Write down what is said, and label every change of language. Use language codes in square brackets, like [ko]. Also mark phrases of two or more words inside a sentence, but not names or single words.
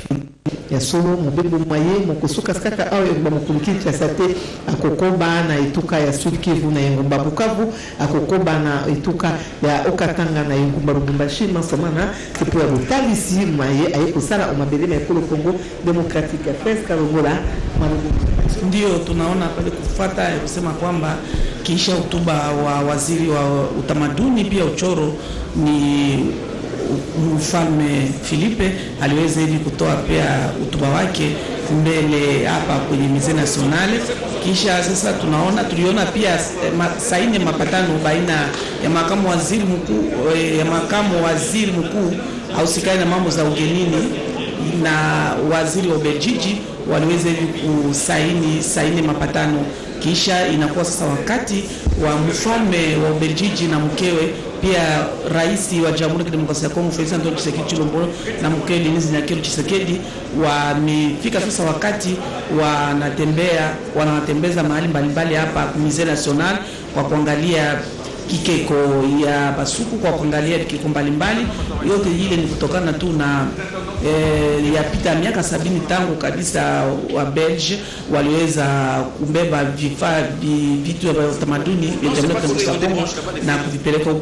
[ln] ya solo mobembo mwaye mokosuka kaka awa engumba mokulu Kinshasa te akokoba na etuka ya Sud Kivu na engumba Bukavu akokoba na etuka ya Okatanga na engumba Lubumbashi masamana sepo ya botalisi mwaye aye kosala omabele na ekolo [fr] Congo démocratique [ln] ya Prince Kalongola [sw] ndio tunaona pale kufuata kusema kwamba kisha hotuba wa waziri wa utamaduni pia uchoro ni Mfalme Filipe aliweza hivi kutoa pia hotuba wake mbele hapa kwenye [fr] musée national. [sw] Kisha sasa tuliona pia saini mapatano baina ya makamu waziri mkuu ausikani na mambo za ugenini na waziri wa Belgiji waliweza hivi kusaini mapatano. Kisha inakuwa sasa wakati wa mfalme wa Belgiji na mkewe pia rais wa Jamhuri ya Kidemokrasia ya Kongo Felix Antoine Tshisekedi Tshilombo na mkewe Denise Nyakero Tshisekedi wamefika sasa wakati wanatembeza mahali mbalimbali hapa [fr] musée national [sw] kwa kuangalia kikeko ya basuku kwa kuangalia kikeko mbalimbali. Yote ile ni kutokana tu na yapita miaka 70 tangu kabisa wa Belge waliweza kubeba vitu vya utamaduni vya Jamhuri ya Kidemokrasia ya Kongo na kuvipeleka huku.